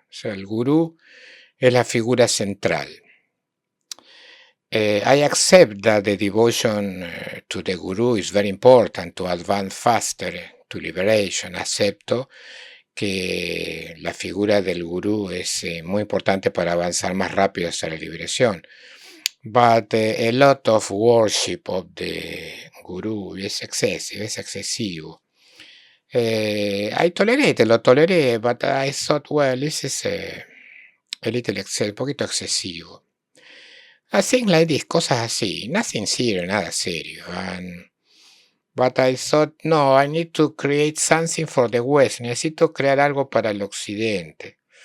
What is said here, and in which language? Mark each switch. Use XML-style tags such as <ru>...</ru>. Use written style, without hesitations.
<es>O sea, el gurú es la figura central.</es> <en>I accept that the devotion to the guru is very important to advance faster to liberation.</en> <es>Acepto que la figura del gurú es muy importante para avanzar más rápido hacia la liberación.</es> <en>But a lot of worship of the guru is excesivo. I</en> <es>lo toleré,</es> <en>but I thought, well, this is a little</en> <es>un poquito excesivo.</es> <en>I think like this,</en> <es>cosas así,</es> <en>nothing serious,</en> <es>nada serio.</es> <en>But I thought, no, I need to create something for the West.</en> <es>Necesito crear algo para el Occidente.</es>